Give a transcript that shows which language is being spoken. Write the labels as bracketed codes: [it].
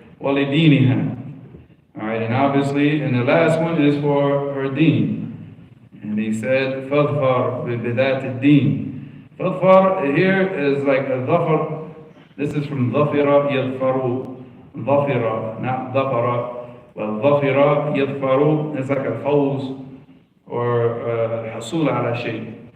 [ar] وَلِدِينِهَا. [en] All right, and obviously, and the last one is for her deen. And he said, [ar] فَظْفَرْ بِذَاتِ الدِّينِ. [en] فَظْفَرْ here is like a dhafar. [ar] This is from ظَفِرَ يَظْفَرُ. ظَفِرَ, not ظَفَرَ. But ظَفِرَ يَظْفَرُ. [en] It's like a fawz or [ar] حصول على شيء.